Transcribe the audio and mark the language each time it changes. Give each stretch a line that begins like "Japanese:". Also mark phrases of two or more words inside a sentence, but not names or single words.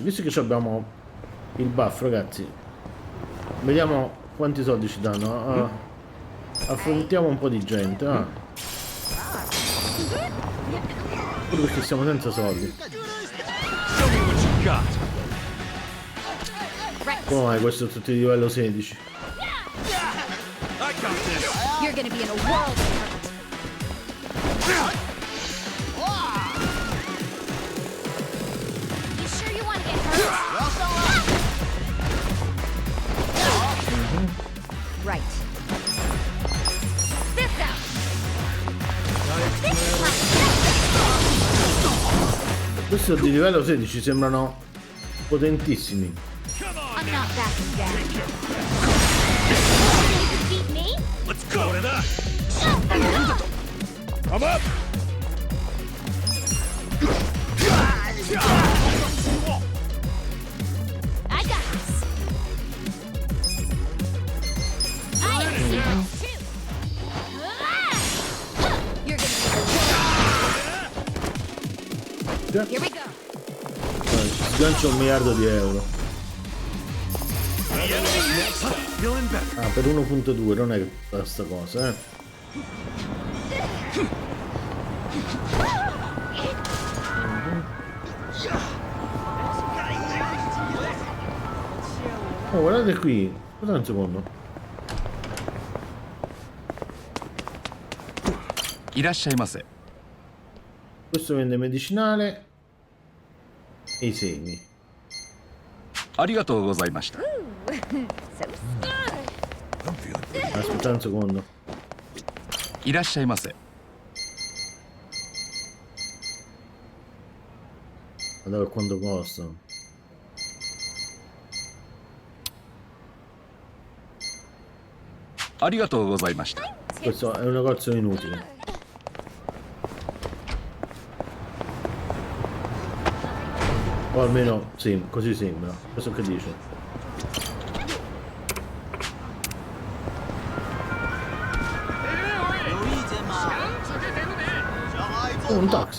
Italian: Visto che abbiamo il buff, ragazzi. Vediamo quanti soldi ci danno. Affrontiamo un po' di gente. Pure perché siamo senza soldi. Come mai questo è tutto di livello 16?
English: You're gonna be in a world of hurt. You sure you want to get hurt? Right. This out.
Italian: Questo di livello 16 sembrano potentissimi.
English: I'm not backing down. You beat me? Let's go to that. I'm up. I got this. I am zero too. You're gonna be. Here we go.
Italian: Sgancio 1 miliardo di euro. Ah, per 1.2 non è tutta sta cosa, Oh, guardate qui. Aspetta un secondo.
Japanese: いらっしゃいませ.
Italian: Questo vende medicinale e i semi.
Japanese: ありがとうございました.
Italian: Aspetta un secondo.
Japanese: いらっしゃいませ.
Italian: Guardate quanto costano.
Japanese: ありがとうございました.
Italian: Questo è un negozio inutile. O almeno sì, così sembra. Questo che dice. Oh, un taxi.